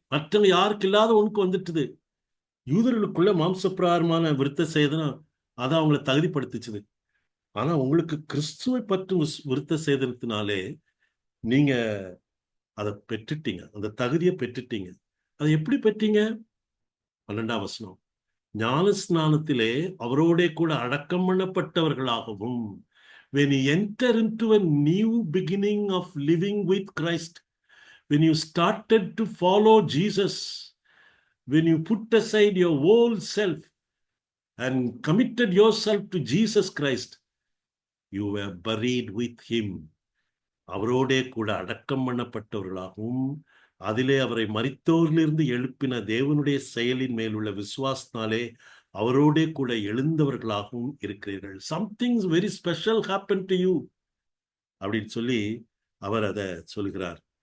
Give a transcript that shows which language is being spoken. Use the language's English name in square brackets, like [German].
[Tamil] மற்றவங்க யாருக்கு இல்லாத உனக்கு வந்துட்டுது. யூதர்களுக்குள்ள மாம்சப்பிரகாரமான விருத்த சேதனம் அதை அவங்களை தகுதிப்படுத்துச்சுது. ஆனா உங்களுக்கு கிறிஸ்துவை பற்றும் விருத்த சேதனத்தினாலே நீங்க அதை பெற்றுட்டீங்க, அந்த தகுதியை பெற்றுட்டீங்க. அதை எப்படி பெற்றீங்க? 12ஆம் வசனம், ஞான ஸ்நானத்திலே அவரோட கூட அடக்கம் பண்ணப்பட்டவர்களாகவும், [English] when you enter into a new beginning of living with Christ, when you started to follow Jesus, when you put aside your old self and committed yourself to Jesus Christ, you were buried with him. [Tamil] அவரோடே கூட அடக்கம் பண்ணப்பட்டவர்களாகவும், அதிலே அவரை மரித்தோரிலிருந்து எழுப்பின தேவனுடைய செயலின் மேலுள்ள விசுவாசத்தினாலே அவரோடே கூட எழுந்தவர்களாகவும் இருக்கிறீர்கள். [English] somethings very special happen to you [Tamil] அப்படின்னு சொல்லி அவர் அதை சொல்கிறார்.